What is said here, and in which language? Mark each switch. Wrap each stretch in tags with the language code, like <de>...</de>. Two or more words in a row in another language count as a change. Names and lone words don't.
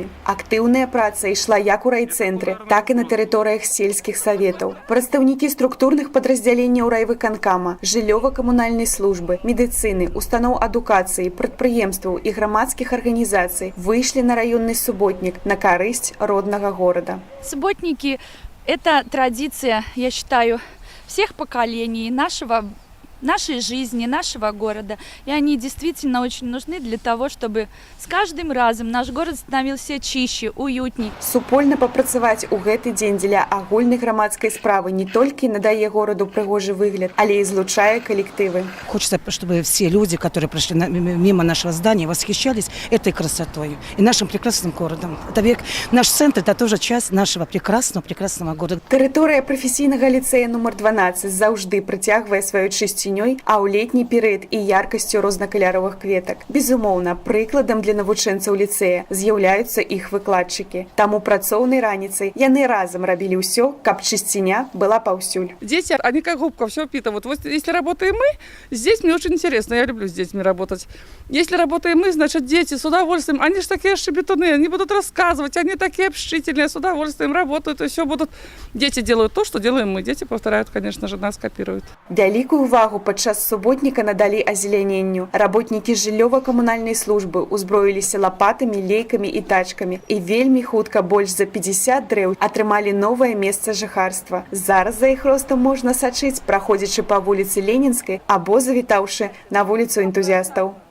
<be>Актыўная праца ішла як у райцэнтры, так і на тэрыторыях сельскіх саветаў. Прадстаўнікі структурных падраздзяленняў райвыканкама, жыллёва-камунальнай службы, медыцыны, устаноў адукацыі, прадпрыемстваў і грамадскіх арганізацый выйшлі на раённы суботнік на карысць роднага горада.</be> <ru>Субботники – это традиция, я считаю, всех поколений нашей жизни, нашего города. И они действительно очень нужны для того, чтобы с каждым разом наш город становился чище, уютней.</ru> <be>Супольна папрацаваць у гэты дзень дзеля агульнай грамадскай справы не толькі надае гораду прыгожы выгляд, але і злучае коллективы.</be> <ru>Хочется, чтобы все люди, которые прошли мимо нашего здания, восхищались этой красотой и нашим прекрасным городом. Это век, наш центр – это тоже часть нашего прекрасного города.</ru> <be>Тэрыторыя прафесійнага ліцэя нумар 12 заўжды прыцягвае сваёй чысцінёй, а ў летні перыяд і яркасцю рознакаляровых кветак. Безумоўна, прыкладам для навучэнцаў ліцэя з'яўляюцца іх выкладчыкі. Таму працоўнай раніцай яны разам рабілі ўсё, каб чысціня была паўсюль.</be> <ru>Дети, они как губка все впитывают. Вот если работаем мы, здесь мне очень интересно, я люблю с детьми работать. Если работаем мы, значит дети с удовольствием, они же такие шебетуны, они будут рассказывать, они такие общительные, с удовольствием работают, и все будут. Дети делают то, что делаем мы, дети повторяют, конечно же, нас копируют.</ru> <be>Вялікую увагу падчас суботніка надалі азеляненню. Работнікі жыллёва-камунальнай службы узброіліся лапатамі, лейкамі і тачкамі. І вельмі хутка больш за 50 дрэў атрымалі новае месца жыхарства. Зараз за іх ростам можна сачыць, праходзячы па вуліцы Ленінскай або завітаўшы на вуліцу энтузіастаў.</be>